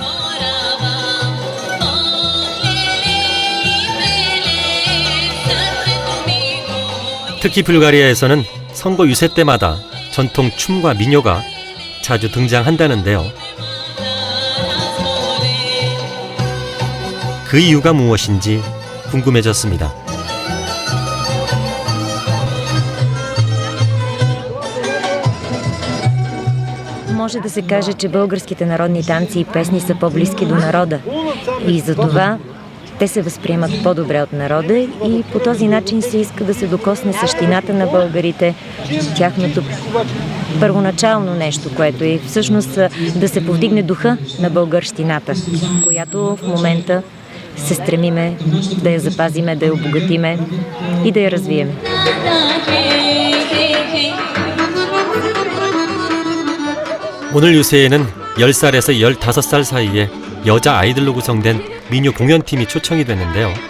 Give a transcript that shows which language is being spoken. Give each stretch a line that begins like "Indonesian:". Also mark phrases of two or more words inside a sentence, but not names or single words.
Korean: 특히 불가리아에서는 선거 유세 때마다 전통 춤과 민요가 자주 등장한다는데요. 그 이유가 무엇인지 궁금해졌습니다.
Bulgarian: Може да се каже, че българските народни танци и песни са по-близки до народа. И за това те се възприемат по-добре от народа и по този начин се иска да се докосне същината на българите, тяхното първоначално нещо, което е всъщност да се повдигне духа на българщината, която в момента се стремиме да я запазиме, да я обогатиме и да я развием.
Korean: 오늘 유세에는 10살에서 15살 사이의 여자 아이들로 구성된 민요 공연팀이 초청이 됐는데요.